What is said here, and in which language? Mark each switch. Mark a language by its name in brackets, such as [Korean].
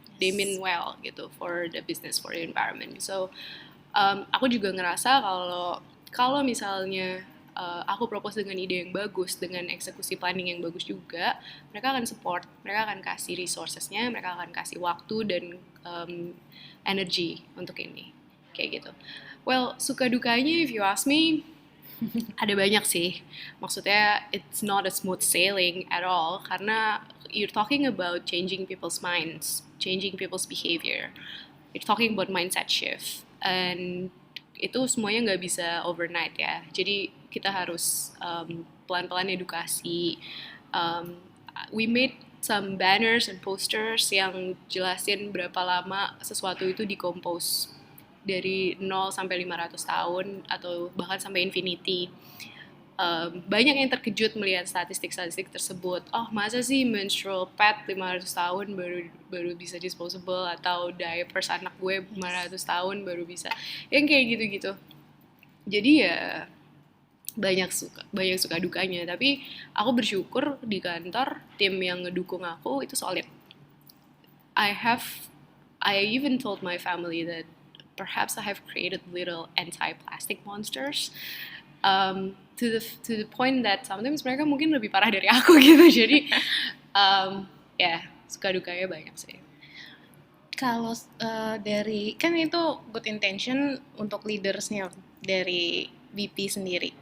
[English] They mean well gitu for the business, for the environment. So [Indonesian] aku juga ngerasa kalau misalnya aku propose dengan ide yang bagus, dengan eksekusi planning yang bagus juga, mereka akan support, mereka akan kasih resourcesnya, mereka akan kasih waktu dan energy untuk ini, kayak gitu. Well, suka dukanya [English] if you ask me, [Indonesian] ada banyak sih. [English] Maksudnya it's not a smooth sailing at all karena you're talking about changing people's minds, changing people's behavior. You're talking about mindset shift, and [Indonesian] itu semuanya nggak bisa [English] overnight ya. [Indonesian] Jadi kita harus pelan-pelan edukasi. [English] We made some banners and posters [Indonesian] yang jelasin berapa lama sesuatu itu [English] decompose [Indonesian] dari 0 sampai 500 tahun atau bahkan sampai [English] infinity. [Indonesian] Banyak yang terkejut melihat statistik-statistik tersebut. Oh, masa sih menstrual pad 500 tahun baru bisa disposable, atau diapers anak gue 500 tahun baru bisa. Yang kayak gitu-gitu. Jadi ya banyak suka dukanya, tapi aku bersyukur di kantor tim yang ngedukung aku itu solid. [English] I even told my family that perhaps I have created little anti-plastic monsters. To the point that sometimes [Indonesian] mereka mungkin lebih parah dari aku gitu. Jadi suka dukanya banyak sih. Kalau dari, kan itu good intention untuk leadersnya dari BP sendiri.